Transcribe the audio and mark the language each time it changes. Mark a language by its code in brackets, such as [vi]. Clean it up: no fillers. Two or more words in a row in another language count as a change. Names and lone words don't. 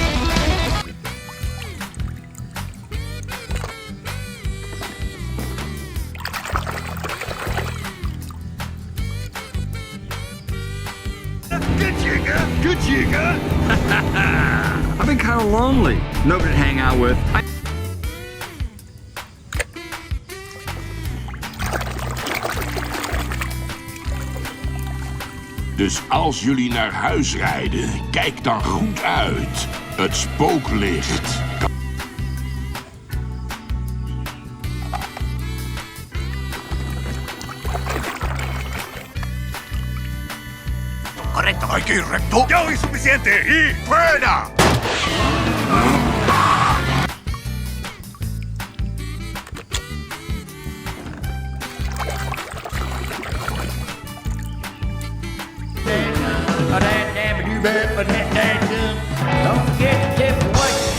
[en] Good jigger. I've been kind of lonely. Nobody to hang out with. [nl] Dus als jullie naar huis rijden, kijk dan goed uit. Het spooklicht. [es] Correcto. Hay que ir recto. Ya hoy suficiente. Y fuera. [en] Don't forget to tip the wait.